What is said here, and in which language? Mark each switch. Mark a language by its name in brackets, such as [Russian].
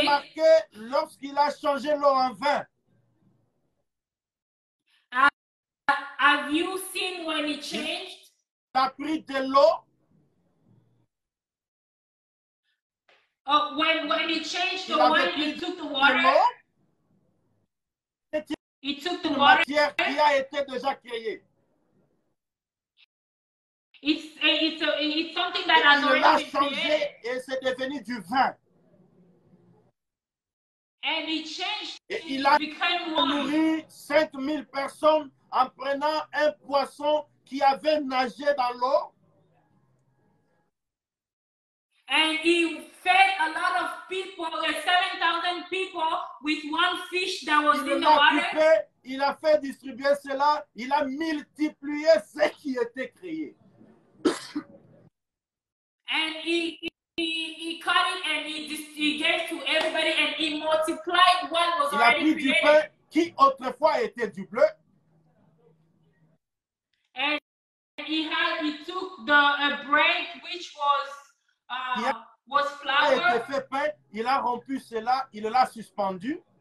[French] remarqué lorsqu'il a changé l'eau en vin? [English] Have you seen when he changed? [French] Il a pris de l'eau. [English] When he changed the wine, he took the water. He took the water. [French] Matière qui a été déjà créée. [English] It's something that has already been created. [French] Et c'est devenu du vin. [English] And he changed. [French] Et il a [English] became wine. [French] nourri 5000 personnes en prenant un poisson qui avait nagé dans l'eau. [English] And he fed a lot of people, like 7,000 people, with one fish that was in the water. [French] Il a fait distribuer cela. Il a multiplié ce qui était créé. [English] And he cut it and he gave to everybody and he multiplied what was already created. [French] Il a pris du pain qui autrefois était du bleu. [English] And he the bread which was a flour, [French] été fait pain, il a rompu cela, il l'a suspendu.